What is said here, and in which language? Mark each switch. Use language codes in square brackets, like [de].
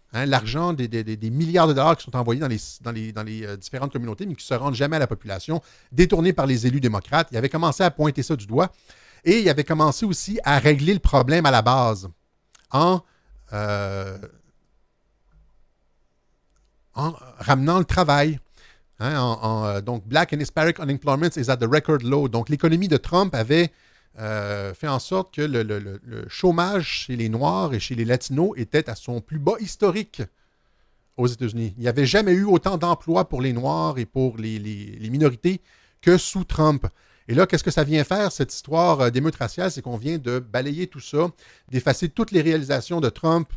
[fr] L'argent des milliards de dollars qui sont envoyés dans les différentes communautés, mais qui ne se rendent jamais à la population, détournés par les élus démocrates. Il avait commencé à pointer ça du doigt et il avait commencé aussi à régler le problème à la base en ramenant le travail. [en] Donc, Black and Hispanic Unemployment is at the record low. [fr] Donc, l'économie de Trump avait fait en sorte que le chômage chez les Noirs et chez les Latinos était à son plus bas historique aux États-Unis. Il n'y avait jamais eu autant d'emplois pour les Noirs et pour les minorités que sous Trump. Et là, qu'est-ce que ça vient faire, cette histoire d'émeute raciale? C'est qu'on vient de balayer tout ça, d'effacer toutes les réalisations de Trump.